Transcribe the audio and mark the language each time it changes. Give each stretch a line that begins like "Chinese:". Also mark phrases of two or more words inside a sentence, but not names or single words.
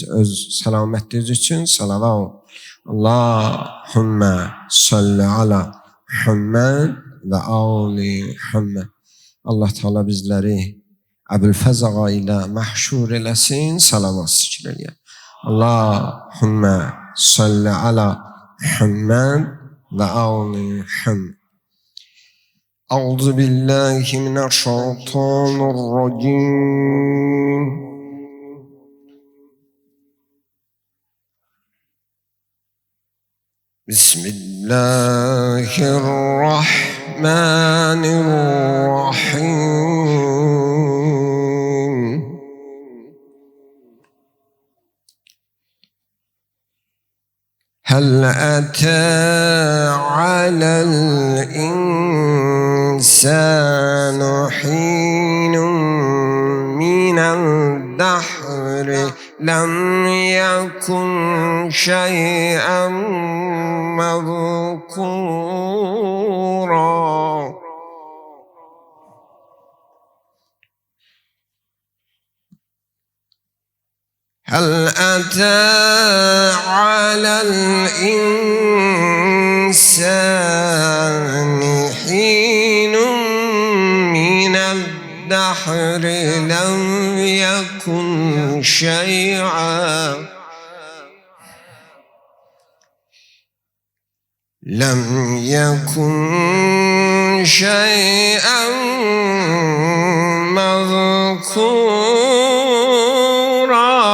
Azerbaijani: Öz səlamətliyiniz üçün salavat.
Arabic: اللهم صل على محمد وآل محمد.
Azerbaijani: Allah Teala bizləri Əbülfəz ağa ilə məhşur eləsin, salavat zikr eləyək.
Arabic: اللهم صل على محمد وآل محمد. أعوذ بالله من الشيطان الرجيم. بسم الله الرحمن الرحيم. هل أتى على الإنسان حين من الدهر لم يكن شيئا مذكورا. هل أتى على الإنسان حين من الدهر لم يكن شيئا مذكورا.